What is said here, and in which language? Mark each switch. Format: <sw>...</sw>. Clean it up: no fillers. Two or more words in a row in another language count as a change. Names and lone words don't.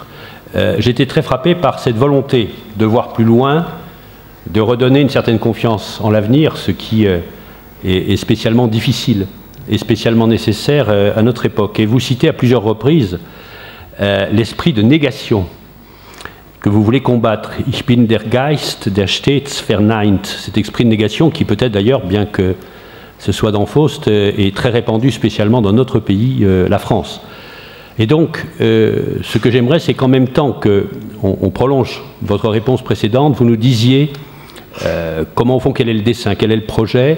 <fr>J'étais très frappé par cette volonté de voir plus loin, de redonner une certaine confiance en l'avenir, ce qui est spécialement difficile est spécialement nécessaire à notre époque. Et vous citez à plusieurs reprises l'esprit de négation que vous voulez combattre.</fr> <de>Ich bin der Geist, der stets verneint.</de> <fr>Cet esprit de négation qui peut-être d'ailleurs, bien que ce soit dans Faust, est très répandu spécialement dans notre pays, la France. Et donc, ce que j'aimerais, c'est qu'en même temps qu'on prolonge votre réponse précédente, vous nous disiez comment, au fond, quel est le dessein, quel est le projet.</fr>